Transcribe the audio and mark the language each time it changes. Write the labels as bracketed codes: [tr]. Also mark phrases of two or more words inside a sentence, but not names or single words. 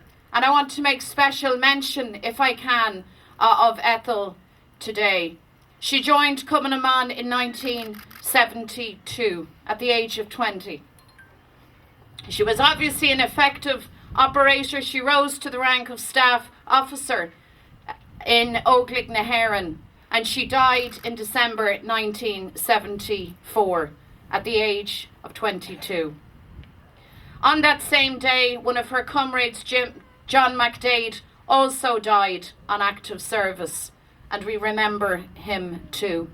[en] And I want to make special mention, if I can, of Ethel today. She joined Cumann in 1972 at the age of 20. She was obviously an effective operator. She rose to the rank of staff officer in Óglaigh na hÉireann, and she died in December 1974 at the age of 22. On that same day, one of her comrades, John McDade, also died on active service, and we remember him too.